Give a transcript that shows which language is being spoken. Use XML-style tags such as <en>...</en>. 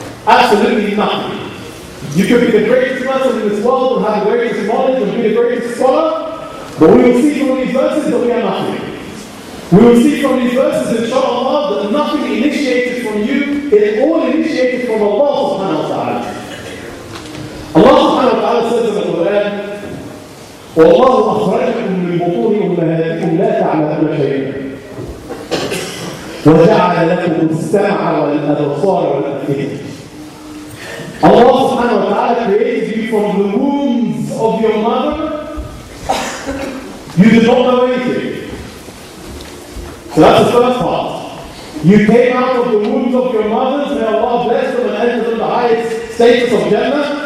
<en>Absolutely nothing. You could be the greatest person in this world and have the greatest knowledge and be the greatest scholar, but we will see from these verses that we are nothing. We will see from these verses, inshallah, that nothing initiated from you, it is all initiated from Allah subhanahu wa ta'ala. Allah subhanahu wa ta'ala says in the Quran,</en> <ar>وَاللَّهُ أَخْرَجَكُم مِّن بُطُونِ أُمَّهَاتِكُمْ لَا تَعْلَمُونَ شَيْئًا وَجَعَلَ لَكُمُ السَّمْعَ وَالْأَبْصَارَ وَالْأَفْئِدَةَ.</ar> <en>Allah subhanahu wa ta'ala created you from the wombs of your mother. You did not know anything. So that's the first part. You came out of the wombs of your mothers, may Allah bless them and enter them the highest status of Jannah.</en>